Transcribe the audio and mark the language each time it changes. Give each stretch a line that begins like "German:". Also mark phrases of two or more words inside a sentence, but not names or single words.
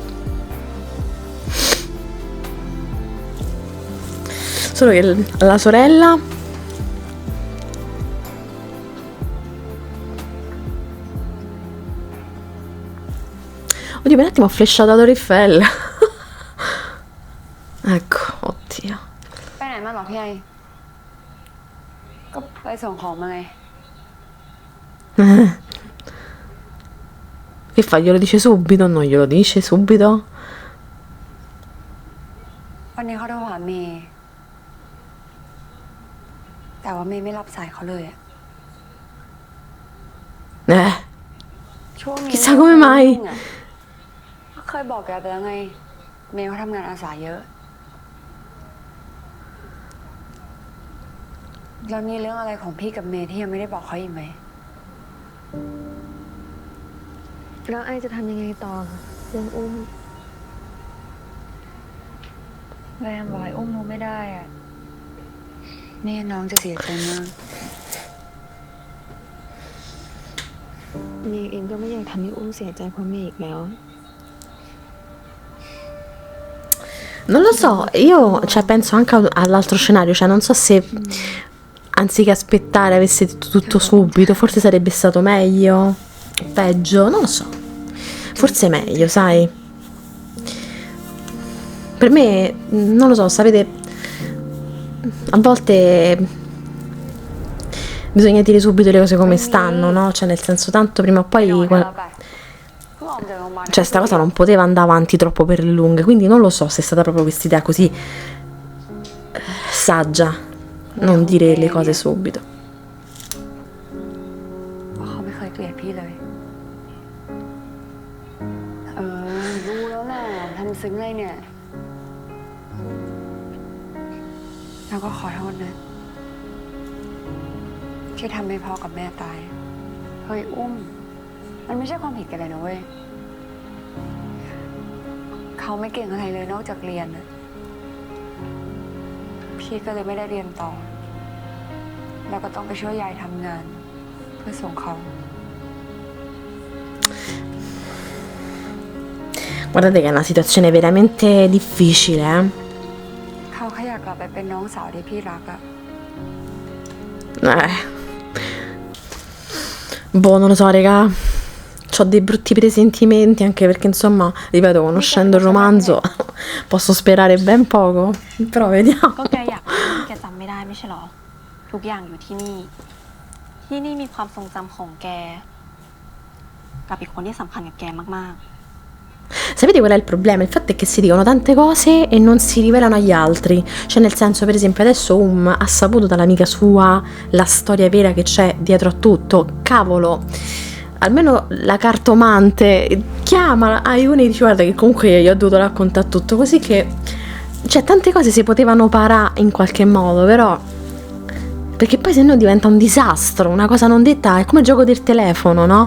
Italian: Solo che la sorella oddio, per un attimo ho flashato ad Orifel. Ecco, oddio.
Thai: ไปไหนมาหรอพี่ไอก็ไปส่งของมาไง
Italian: Che fa? Glielo dice subito? Non glielo dice subito?
Thai: วันนี้เขาโทรหาเมย์แต่ว่าเมย์ไม่รับสายเขาเลยอะ ช่วงนี้
Italian: Chissà come mai.
Thai: เคยบอกแกไปแล้วไง เมย์เขาทำงานอาสาเยอะ แล้วมีเรื่องอะไรของพี่กับเมย์ที่ยังไม่ได้บอกเขาอีกไหม แล้วไอจะทำยังไงต่อเรื่องอุ้ม แรงบอกให้อุ้มรู้ไม่ได้อะแม่น้องจะเสียใจมาก เมย์เองก็ไม่อยากทำให้อุ้มเสียใจเพราะเมย์อีกแล้ว
Italian: Non lo so, io cioè, penso anche all'altro scenario, cioè non so se anziché aspettare avesse detto tutto subito, forse sarebbe stato meglio, peggio, non lo so, forse meglio, sai. Per me, non lo so, sapete, a volte bisogna dire subito le cose come stanno, no? Cioè nel senso tanto prima o poi...
Thai: เพิ่งออกจากโรงพยาบาล
Italian: Cioè sta cosa non poteva andare avanti troppo per le lunghe, quindi non lo so se è stata proprio questa idea così saggia, non dire le cose subito.
Thai: เพราะเขาไม่เคยเกลียดพี่เลย รู้แล้วแหละทำซึ้งเลยเนี่ย แล้วก็ขอโทษนะ ที่ทำให้พ่อกับแม่ตาย เฮ้ยอุ้ม มันไม่ใช่ความผิดกันเลยนะเว้ย เขาไม่เก่งอะไรเลยนอกจากเรียนนะพี่ก็เลยไม่ได้เรียนต่อ แล้วก็ต้องไปช่วยยายทำงาน เพื่อส่งเขา
Italian: Guardate che è una situazione veramente difficile, eh?
Thai: เขาแค่อยากกลับไปเป็นน้องสาวที่พี่รักอะ
Italian: Boh, non lo so, raga. Ho dei brutti presentimenti, anche perché, insomma, ripeto, conoscendo il romanzo, posso sperare ben poco. Però vediamo.
Thai: ก็แกอยากไปแกจำไม่ได้ไม่ใช่หรอ ทุกอย่างอยู่ที่นี่ ที่นี่มีความทรงจำของแก กับอีกคนที่สำคัญกับแกมาก
Italian: Sapete qual è il problema? Il fatto è che si dicono tante cose e non si rivelano agli altri. Cioè, nel senso, per esempio, adesso ha saputo dall'amica sua la storia vera che c'è dietro a tutto. Cavolo, almeno la cartomante chiama Ayune e dice guarda che comunque io ho dovuto raccontare tutto, così che cioè tante cose si potevano parare in qualche modo, però perché poi se no diventa un disastro, una cosa non detta, è come il gioco del telefono, no?